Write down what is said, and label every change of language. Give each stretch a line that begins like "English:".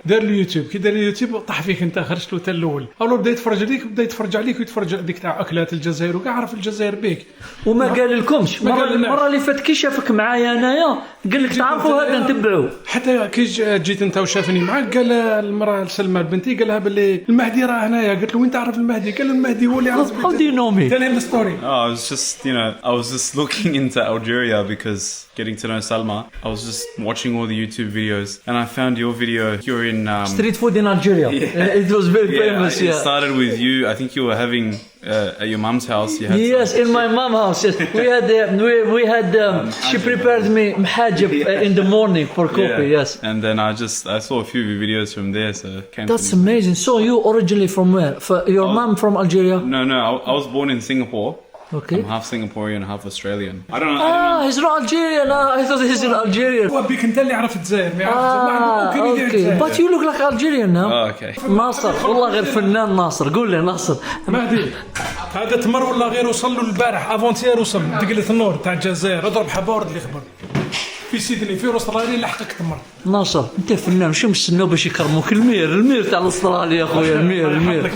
Arabic: دار اليوتيوب كي دار اليوتيوب طاح فيك انت خرجت له حتى الاول اول بدا يتفرج عليك بدا يتفرج عليك ويتفرج ديك تاع اكلات الجزائر وكاع عرف الجزائر بيك وما قال لكمش المره اللي فات كي شافك معايا انايا قال لك تعرفوا هذا نتبعوه. حتى كي جيت انت وشافني معاك قال المراه سلمى بنتي قال لها باللي المهدي راه هنايا. قلت له وين تعرف المهدي؟ قال المهدي هو اللي يعرف.
English: How do you know me? Tell him the story. I was just looking into Algeria because getting to know Salma. I was just watching all the YouTube videos and I found your video. You're in street food in Algeria. It was very famous. It started with you. I think you were having at your mum's house. You had Yes, in my mom house. We had she prepared me mahajib in the morning for coffee. Yes. And then I saw a few videos from there, so it came. That's amazing. So you originally from where? Your mom from Algeria? No, I was born in Singapore. Okay. I'm half Singaporean, half Australian. I don't know. He's not Algerian. I thought he's an Algerian.
Arabic: هو بيك انت اللي عرفت الجزائر ما يعرفش
English: Okay. But you look like Algerian now. Oh, okay.
Arabic: ناصر والله غير فنان ناصر. قول لي ناصر. مهدي هذا تمر ولا غير وصل له البارح افونتير وصل دقلة النور تاع الجزائر اضرب حبورد اللي خبر في سيدني في استراليا لحقك تمر. ناصر انت فنان شو مستناو باش يكرموك المير تاع استراليا يا خويا المير.